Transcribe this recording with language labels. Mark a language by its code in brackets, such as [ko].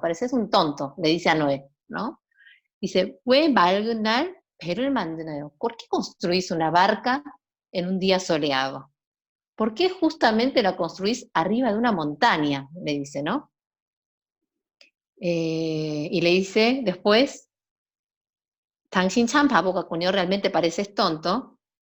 [es] Pareces un tonto, le dice a Noé, ¿no? [ko] Dice, 왜 맑은 날 배를 만드나요? [es] ¿Por qué construís una barca en un día soleado? ¿Por qué justamente la construís arriba de una montaña? Le dice, ¿no? Y le dice después, [ko] 당신 참 바보 같군요, [es] realmente pareces tonto.